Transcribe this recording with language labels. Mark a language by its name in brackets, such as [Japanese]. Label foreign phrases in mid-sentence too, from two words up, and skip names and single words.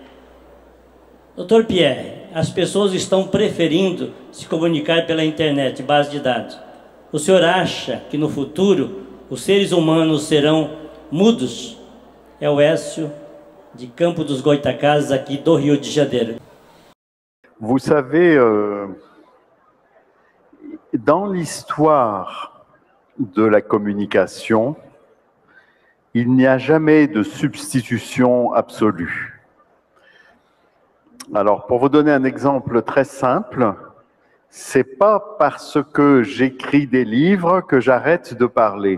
[Portuguese] Dr. Pierre, as pessoas estão preferindo se comunicar pela internet, base de dados. O senhor acha que no futuro os seres humanos serão mudos? É o Écio de Campo dos Goitacazes, aqui do Rio de Janeiro. [French] Vous savez, dans l'histoire de la communication, il n'y a jamais de substitution absolue. Alors, pour vous donner un exemple très simple, c'est pas parce que j'écris des livres que j'arrête de parler.